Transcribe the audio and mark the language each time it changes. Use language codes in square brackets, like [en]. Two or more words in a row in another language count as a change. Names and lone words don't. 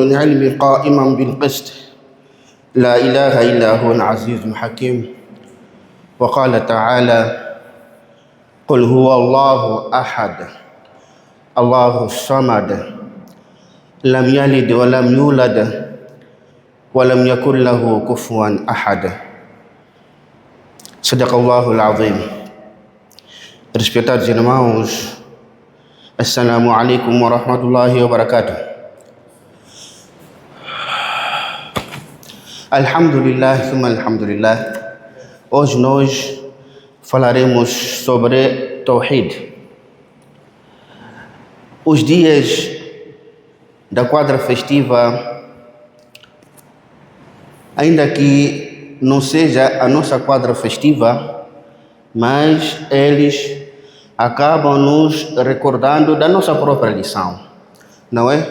[ar] العلم قائما بالقسط لا إله إلا هو العزيز الحكيم وقال تعالى قل هو الله أحد الله الصمد لم يلد ولم يولد ولم يكن له كفوا أحد صدق الله العظيم. [pt] Respetados irmãos, [ar] السلام عليكم ورحمة الله وبركاته. الحمد لله، ثم الحمد لله. [pt] Hoje nós falaremos sobre Tawhid. Os dias da quadra festiva, ainda que não seja a nossa quadra festiva, mas eles acabam nos recordando da nossa própria lição, não é?